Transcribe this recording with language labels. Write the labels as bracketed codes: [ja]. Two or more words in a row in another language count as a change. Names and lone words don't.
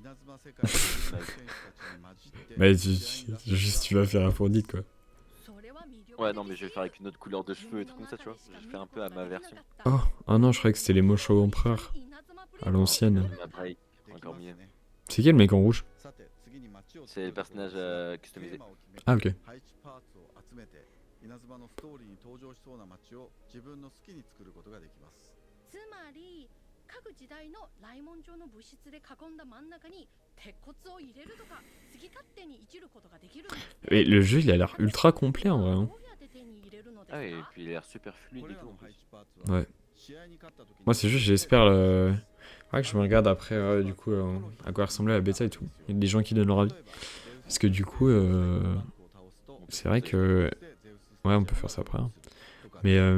[fr] Bah juste tu vas faire Aphrodite quoi. Ouais, non, mais je vais faire avec une autre couleur de cheveux et tout comme ça, tu vois. Je vais faire un peu à ma version. Oh, ah non, je croyais que c'était les Mosho Empereurs. À l'ancienne. Après, encore mieux. C'est qui le mec en rouge? C'est le personnage customisé. Ah ok. [ja] 稲妻のストーリーに登場しそうな街を自分の好きに作ることができます。つまり各時代の来文状の物質で囲んだ真ん中に鉄骨を入れるとか好き勝手にいじることができるんですね。 [fr] Et le jeu il a l'air ultra complet en vrai. Hein. [ja] どうやって手に入れるのですか？ [fr] Ah, et puis il a l'air super fluide et tout. En plus. Ouais. Moi c'est juste j'espère le... Ouais, que je me regarde après du coup à quoi ressemblait la bêta et tout. Il y a des gens qui donnent leur avis. Parce que du coup c'est vrai que... Ouais on peut faire ça après. Hein. Mais